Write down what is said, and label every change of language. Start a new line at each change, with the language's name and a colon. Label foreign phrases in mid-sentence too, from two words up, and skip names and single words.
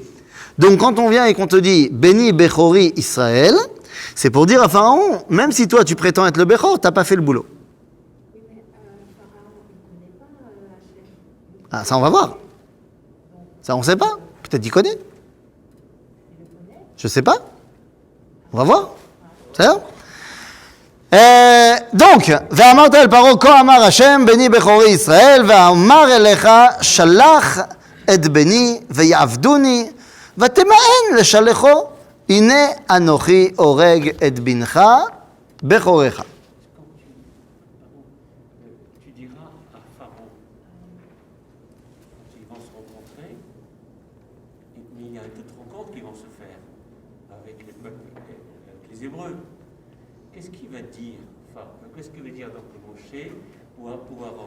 French: Donc quand on vient et qu'on te dit «
Hebrew: בני בכורי ישראל
French: », c'est pour dire à Pharaon, même si toi tu prétends être le Bechor, t'as pas fait le boulot. Oui, mais Pharaon, il ne connaît pas Hachem. Ah, ça on va voir. Ça on sait pas. Peut-être qu'il connaît. Je sais pas. On va voir. C'est ça? Donc,
Hebrew: ואמרת אל פרעה כה אמר השם בני בכורי ישראל ואמר אליך שלח את בני ויעבדוני ותמאן לשלחו הנה אנוכי הורג את בנך בכורך.
French: Tu diras à Pharaon, ils vont se rencontrer, mais il y a d'autres rencontres qui vont se faire avec les peuples, avec les Hébreux. Qu'est-ce qu'il va dire, Pharaon? Qu'est-ce qu'il va dire donc Moshe ou Aaron?